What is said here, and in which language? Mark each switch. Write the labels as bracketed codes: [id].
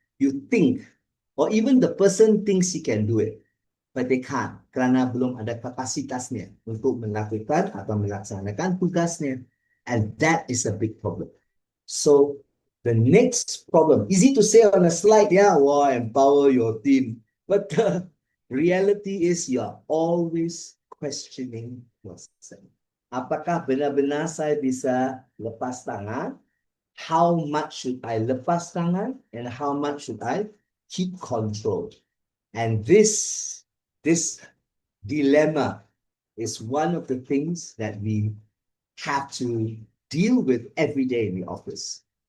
[en] You think, or even the person thinks he can do it, but they can't [id] kerana belum ada kapasitasnya untuk melakukan atau melaksanakan tugasnya. [en] And that is a big problem. So the next problem, easy to say on a slide, yeah, well, empower your team. But the reality is you're always questioning yourself. [id] Apakah benar-benar saya bisa lepas tangan? [en] How much should I [id] lepas tangan? [en] And how much should I keep control? And this dilemma is one of the things that we have to deal with every day in the office.